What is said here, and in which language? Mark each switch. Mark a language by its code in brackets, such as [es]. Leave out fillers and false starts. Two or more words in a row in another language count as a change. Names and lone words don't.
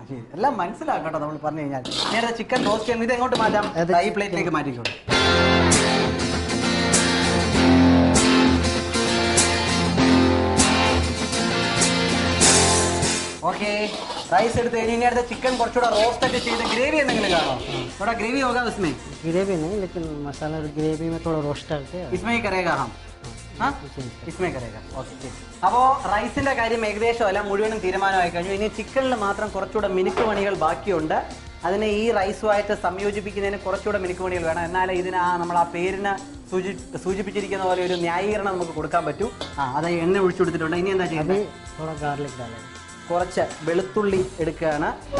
[ml] ശരി, എല്ലാം മനസ്സിലാക്കട്ടോ നമ്മൾ പറഞ്ഞു കഴിഞ്ഞാൽ. നേരെ [en] chicken roast [ml] ചെയ്യുന്നത് ഇത് എങ്ങോട്ട് മാറ്റാം? ഈ പ്ലേറ്റിലേക്ക് മാറ്റിക്കോളൂ. ഓക്കെ, റൈസ് എടുത്ത് കഴിഞ്ഞ് ഇനി അടുത്ത ചിക്കൻ കുറച്ചുകൂടെ റോസ്റ്റ് ഒക്കെ ചെയ്ത് ഗ്രേവി എന്തെങ്കിലും കാണോ? [hi] थोड़ा ग्रेवी होगा उसमें? ग्रेवी नहीं, लेकिन मसाला ग्रेवी में थोड़ा रोस्ट करके इसमें ही करेगा हम. इसमें करेगा. [ml] ഓക്കെ. അപ്പോൾ റൈസിന്റെ കാര്യം ഏകദേശം അല്ല മുഴുവനും തീരുമാനമായി കഴിഞ്ഞു. ഇനി ചിക്കനിൽ മാത്രം കുറച്ചുകൂടെ മിനുക്ക് പണികൾ ബാക്കിയുണ്ട്. അതിനെ ഈ റൈസുമായിട്ട് സംയോജിപ്പിക്കുന്നതിന് കുറച്ചുകൂടെ മിനുക്ക് പണികൾ വേണം. എന്നാലേ ഇതിന് നമ്മൾ ആ പേരിന് സൂചിപ്പിച്ചിരിക്കുന്ന പോലെ ഒരു ന്യായീകരണം നമുക്ക് കൊടുക്കാൻ പറ്റൂ. അത് എണ്ണ ഒഴിച്ചു കൊടുത്തിട്ടുണ്ട്. ഇനി എന്താ ചെയ്യുന്നത്? കുറച്ച് വെളുത്തുള്ളി എടുക്കുകയാണ്.